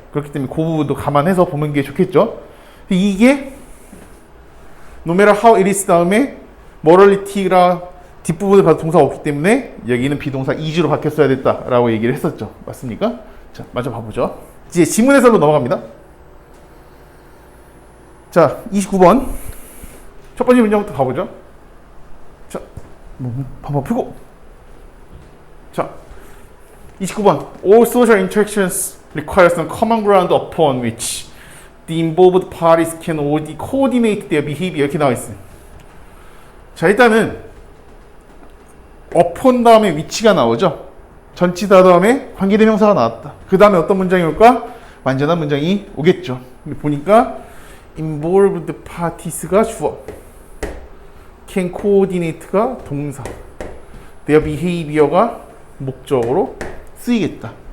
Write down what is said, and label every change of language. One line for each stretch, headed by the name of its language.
Korean: 그렇기 때문에 그 부분도 감안해서 보는 게 좋겠죠. 이게
English: no matter how it is
Korean: 다음에 morality라 뒷부분에 봐도 동사가 없기 때문에 여기는 비동사 is로 바뀌었어야 됐다라고 얘기를 했었죠. 맞습니까? 자, 먼저 봐보죠. 이제 지문 해설로 넘어갑니다. 자, 29번 첫 번째 문장부터 가보죠. 자, 한번 펴고.
English: 자, 29번 All social interactions require some common ground upon which the involved parties can coordinate their behavior.
Korean: 이렇게 나와 있어요. 자, 일단은 upon 다음에 위치가 나오죠. 전치사 다음에 관계대명사가 나왔다. 그 다음에 어떤 문장이 올까? 완전한 문장이 오겠죠. 근데 보니까 involved parties가 주어, can coordinate가 동사, their behavior가 목적으로 쓰이겠다.